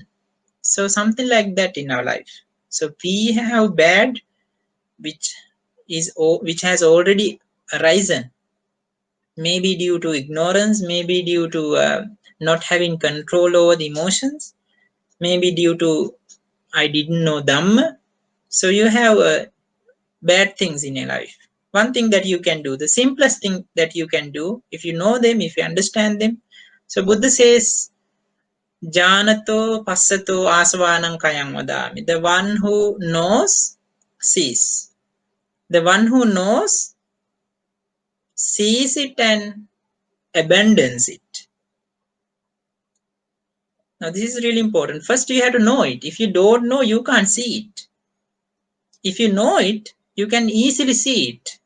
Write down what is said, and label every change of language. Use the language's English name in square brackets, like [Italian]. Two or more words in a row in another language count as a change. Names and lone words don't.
[English] So something like that in our life. So we have bad which has already arisen, maybe due to ignorance, maybe due to not having control over the emotions, maybe due to I didn't know Dhamma. So you have bad things in your life. One thing that you can do, the simplest thing that you can do, if you know them, if you understand them. So Buddha says, [Pali] Janato passato asvanam kayang vadami. [English] The one who knows sees. The one who knows sees it and abandons it. Now this is really important. First you have to know it. If you don't know, you can't see it. If you know it, you can easily see it.